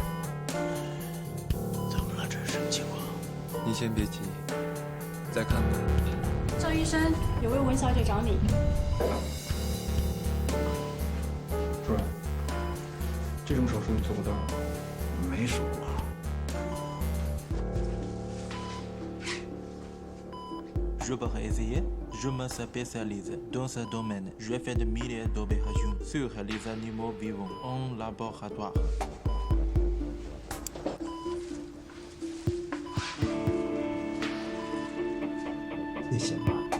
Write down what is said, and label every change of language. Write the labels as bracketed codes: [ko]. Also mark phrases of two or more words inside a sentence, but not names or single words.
[zh] 怎么了？这是什么情况？你先别急，再看看。赵医生，有位文小姐找你。主任，这种手术你做不到。没手啊。 [fr] Je peux essayer. Je me spécialise dans ce domaine. Je fais des milliers d'opérations sur les animaux vivants en laboratoire. [zh] 也行吧。